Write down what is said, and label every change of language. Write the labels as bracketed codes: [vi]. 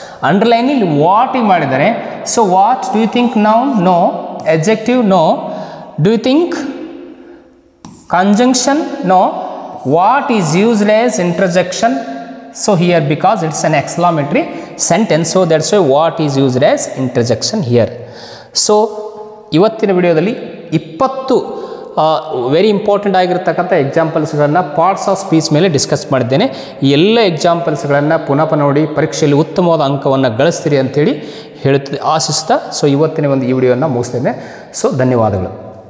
[kn] Underline ಇಲ್ಲಿ what ಮಾಡಿದ್ದಾರೆ. [en] So what, do you think noun? No. Adjective, no. Do you think conjunction? No. What is used as interjection? So here because it's an exclamatory sentence, so that's why what is used as interjection here. [kn] So ಇವತ್ತಿನ ವಿಡಿಯೋದಲ್ಲಿ 20 very important ಆಗಿರ್ತಕ್ಕಂಥ ಎಕ್ಸಾಂಪಲ್ಸ್ಗಳನ್ನು parts of speech ಮೇಲೆ discuss ಮಾಡಿದ್ದೇನೆ. ಈ ಎಲ್ಲ ಎಕ್ಸಾಂಪಲ್ಸ್ಗಳನ್ನು ಪುನಃ ನೋಡಿ ಪರೀಕ್ಷೆಯಲ್ಲಿ ಉತ್ತಮವಾದ ಅಂಕವನ್ನು ಗಳಿಸ್ತೀರಿ ಅಂಥೇಳಿ ಆಶಿಸ್ತಾ ಸೊ ಇವತ್ತಿನ ಒಂದು ಈ ವಿಡಿಯೋನ ಮುಗಿಸ್ತೇನೆ. ಸೊ ಧನ್ಯವಾದಗಳು.